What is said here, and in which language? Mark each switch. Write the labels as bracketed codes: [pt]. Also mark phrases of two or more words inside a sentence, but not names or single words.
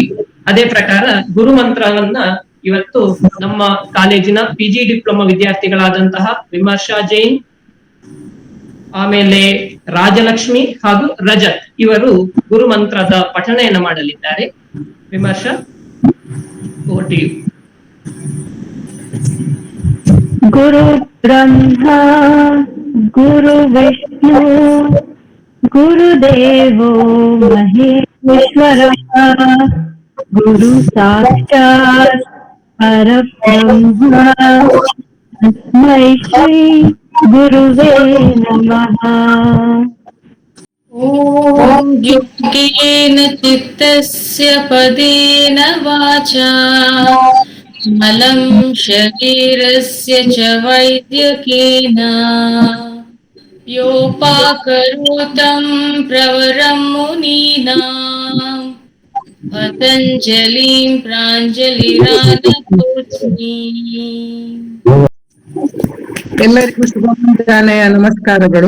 [kn] ಅದೇ ಪ್ರಕಾರ ಗುರುಮಂತ್ರವನ್ನ ಇವತ್ತು ನಮ್ಮ ಕಾಲೇಜಿನ [en] PG diploma [kn] ವಿದ್ಯಾರ್ಥಿಗಳಾದಂತಹ ವಿಮರ್ಶಾ ಜೈನ್, ಆಮೇಲೆ ರಾಜಲಕ್ಷ್ಮಿ ಹಾಗೂ ರಜತ್ ಇವರು ಗುರುಮಂತ್ರದ ಪಠಣೆಯನ್ನು ಮಾಡಲಿದ್ದಾರೆ. ವಿಮರ್ಶಾ, [en] over to you. [sa] ಗುರು ಬ್ರಹ್ಮ ಗುರು ವಿಷ್ಣು ಗುರುದೇವೋ ಮಹೇಶ್ವರ ಗುರು ಸಾಕ್ಷಾತ್ ಪರಬ್ರಹ್ಮ ತಸ್ಮೈ ಶ್ರೀ ಗುರುವೇ ನಮಃ. ಓಂ ಯೋಗೇನ ಚಿತ್ತಸ್ಯ ಪದೇನ ವಾಚಾ ಮಲಂ ಶರೀರಸ್ಯ ಚ ವೈದ್ಯಕೇನ ಯೋಪಾಕರೋತಂ ಪ್ರವರಂ ಮುನೀನಾಂ ಪತಂಜಲಿಂ ಪ್ರಾಂಜಲಿರಾನತೋಸ್ಮಿ. [kn] ಎಲ್ಲರಿಗೂ ಶುಭ ಮುಂಜಾನೆಯ ನಮಸ್ಕಾರಗಳು.